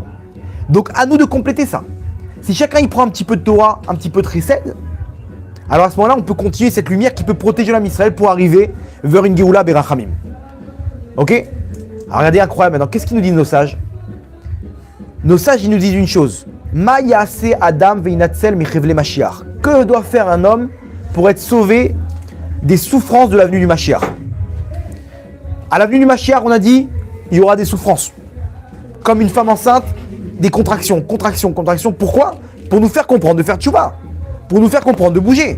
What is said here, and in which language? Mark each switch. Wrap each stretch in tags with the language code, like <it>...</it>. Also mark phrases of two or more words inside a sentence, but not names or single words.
<fr>Donc à nous de compléter ça. Si chacun il prend un petit peu de Torah, un petit peu de Chesed, alors à ce moment-là, on peut continuer cette lumière qui peut protéger l'</fr> <he>עם ישראל</he> <fr>pour arriver vers une</fr> <he>גאולה ברחמים.</he> <fr>Ok? Alors regardez, incroyable maintenant. Qu'est-ce qu'ils nous disent nos sages? Nos sages, ils nous disent une chose.</fr> <he>מה יעשה אדם וינצל מחבלי משיח.</he> <fr>Que doit faire un homme pour être sauvé des souffrances de l'avenue du Mashiach? À l'avenue du Mashiach, on a dit, il y aura des souffrances. Comme une femme enceinte, des contractions. Pourquoi? Pour nous faire comprendre, de faire tchouva. Pour nous faire comprendre, de bouger.</fr>